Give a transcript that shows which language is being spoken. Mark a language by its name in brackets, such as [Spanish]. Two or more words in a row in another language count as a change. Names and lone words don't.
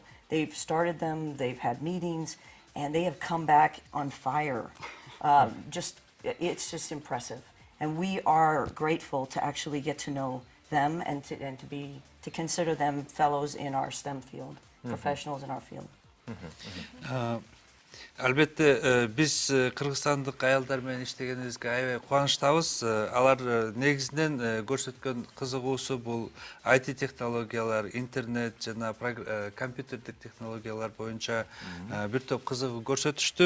[English] They've started them, they've had meetings, and they have come back on fire. It's just impressive. And we are grateful to actually get to know them and to consider them fellows in our STEM field, professionals in our field. [Kyrgyz] Албетте биз кыргызстандык аялдар менен иштегенибизге аябай кубанычтабыз. Алар негизинен көрсөткөн кызыгуусу бул IT технологиялар, интернет жана компьютердик технологиялар боюнча бир топ кызыгуу көрсөтүштү.